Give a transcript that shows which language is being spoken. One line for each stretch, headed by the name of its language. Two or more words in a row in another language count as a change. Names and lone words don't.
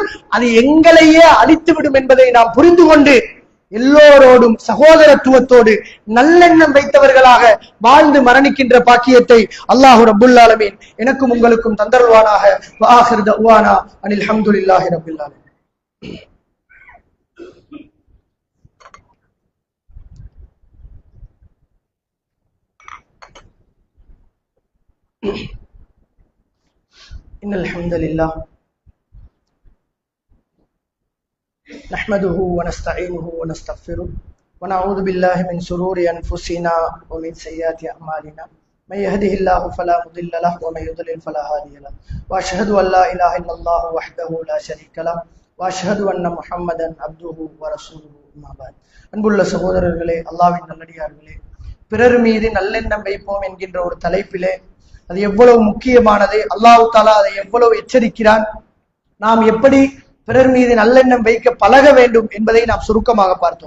Tamil: அது எங்களையே அழித்துவிடும் என்பதை நாம் புரிந்து கொண்டு எல்லோரோடும் சகோதரத்துவத்தோடு நல்லெண்ணம் வைத்தவர்களாக வாழ்ந்து மரணிக்கின்ற பாக்கியத்தை
Arabic: الله رب العالمين
Tamil: எனக்கும் உங்களுக்கும் தந்தருவானாக.
Arabic: وآخر دعوانا أن الحمد لله رب العالمين. إن الحمد لله نحمده ونستعينه ونستغفره ونعوذ بالله من شرور أنفسنا ومن سيئات أعمالنا من يهده الله فلا مضل له ومن يضلل فلا هادي له وأشهد أن لا إله إلا الله وحده لا شريك له وأشهد أن محمدا عبده ورسوله أما بعد.
Tamil: அன்புள்ள சகோதரர்களே, அல்லாஹ்வின் நல்லடியார்களே, பிறர் மீது நல்லெண்ணம் வைப்போம் என்கின்ற ஒரு தலைப்பிலே அது எவ்வளவு முக்கியமானது, அல்லாஹ் தஆலா அதை எவ்வளவு எச்சரிக்கிறான், நாம் எப்படி பிறர் மீது நல்லெண்ணம் வைக்க பழக வேண்டும் என்பதை நாம் சுருக்கமாக பார்த்தோம்.